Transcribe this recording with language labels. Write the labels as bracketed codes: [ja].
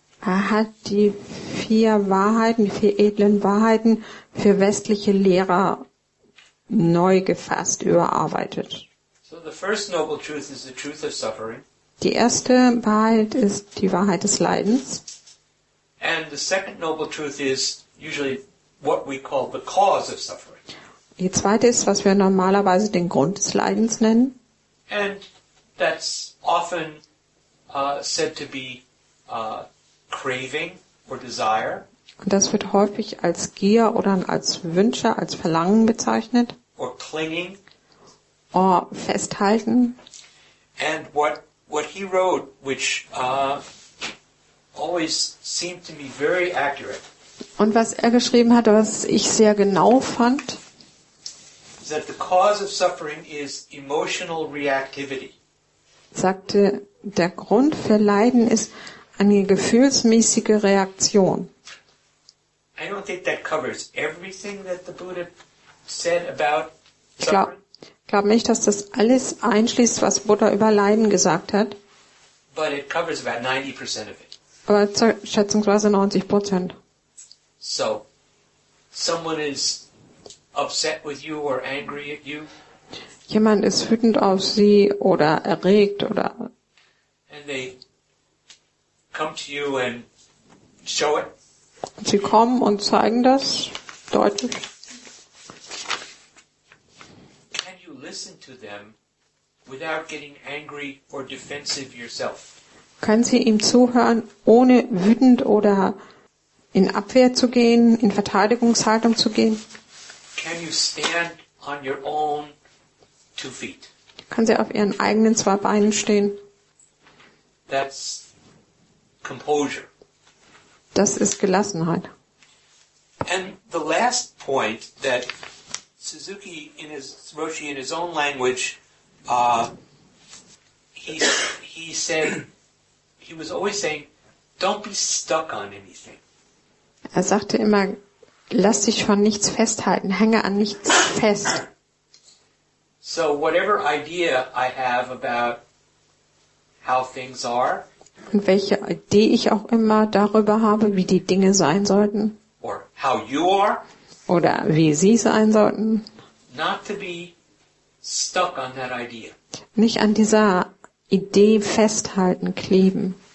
[de] Er hat die 4 Wahrheiten, die 4 edlen Wahrheiten für westliche Lehrer neu gefasst, überarbeitet. [en] So the first noble truth is the truth of suffering. [de] Die erste Wahrheit ist die Wahrheit des Leidens. [en] And the second noble truth is usually what we call the cause of suffering. [de] Die zweite ist, was wir normalerweise den Grund des Leidens nennen. [en] And that's often said to be craving or desire. [de] Und das wird häufig als Gier oder als Wünsche, als Verlangen bezeichnet. [en] Or clinging. [de] Oder Festhalten. [en] And what he wrote, which always seemed to me very accurate. [de] Und was er geschrieben hat, was ich sehr genau fand, [en] is that the cause of suffering is emotional reactivity. [de] sagte, der Grund für Leiden ist eine gefühlsmäßige Reaktion. [en] I don't think that covers everything that the Buddha said about [de] Ich [en] suffering. [de] glaube nicht, dass das alles einschließt, was Buddha über Leiden gesagt hat, [en] But it covers about 90% of it. [de] aber schätzungsweise 90%. [en] So, someone is upset with you or angry at you, [de] Jemand ist wütend auf sie oder erregt oder [en] and they come to you and show it. [de] sie kommen und zeigen das deutlich. [en] Can you listen to them without getting angry or defensive yourself? [de] Können Sie ihm zuhören, ohne wütend oder in Abwehr zu gehen, in Verteidigungshaltung zu gehen? [en] Can you stand on your own 2 feet? [de] Können Sie auf Ihren eigenen 2 Beinen stehen? [en] That's composure. [de] Das ist Gelassenheit. [en] And the last point that Suzuki, Roshi in his own language, he said, he was always saying, don't be stuck on anything. [de] Er sagte immer, lass dich von nichts festhalten, hänge an nichts fest. [en] So whatever idea I have about how things are, [de] Und welche Idee ich auch immer darüber habe, wie die Dinge sein sollten [en] or how you are, [de] oder wie sie sein sollten, [en] not to be stuck on that idea. [de] nicht an dieser Idee festhalten, kleben.